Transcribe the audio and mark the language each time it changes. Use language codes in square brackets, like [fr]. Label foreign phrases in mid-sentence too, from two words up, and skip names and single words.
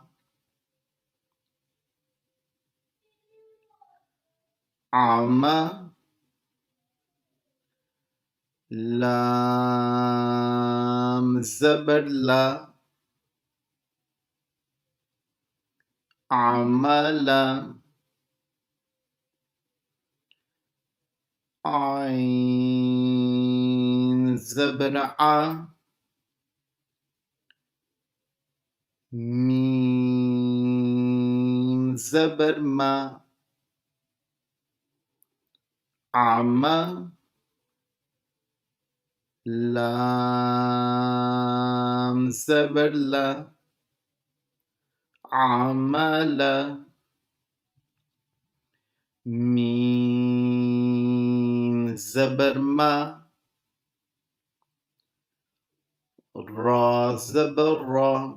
[ur] عاما، لام زبر لا، عاملا, عین زبر عا، میم زبر ما, عاما، لام زبر لا، عاملا، میم زبر ما، را زبر را,